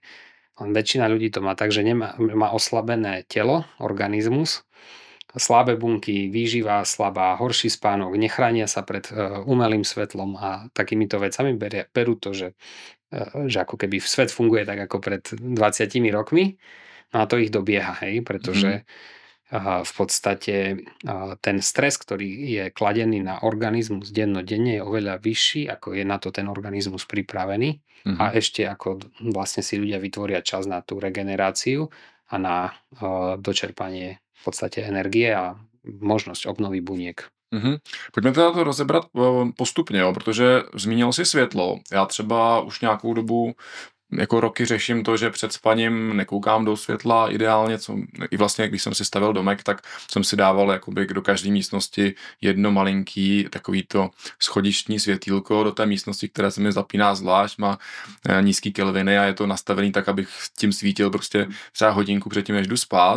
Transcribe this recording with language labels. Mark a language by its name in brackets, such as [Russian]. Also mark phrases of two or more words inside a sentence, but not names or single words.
[Slovak] Väčšina ľudí to má tak, že má oslabené telo, organizmus, slabé bunky, výživa slabá, horší spánok, nechránia sa pred umelým svetlom a takýmito vecami berú to, že ako keby svet funguje tak ako pred 20 rokmi, no a to ich dobieha, hej, pretože v podstate ten stres, ktorý je kladený na organizmus dennodenne, je oveľa vyšší, ako je na to ten organizmus pripravený. A ešte ako vlastne si ľudia vytvoria čas na tú regeneráciu a na dočerpanie v podstate energie a možnosť obnovy buniek. [Czech] Pojďme teda to rozebrat postupně, jo, protože zmínil si světlo. Já třeba už nějakou dobu jako roky řeším to, že před spaním nekoukám do světla ideálně, i vlastně, když jsem si stavil domek, tak jsem si dával jakoby do každé místnosti jedno malinký takový to schodištní světýlko do té místnosti, která se mi zapíná zvlášť, má nízký kelviny a je to nastavený tak, abych tím svítil prostě třeba hodinku předtím, než jdu spát.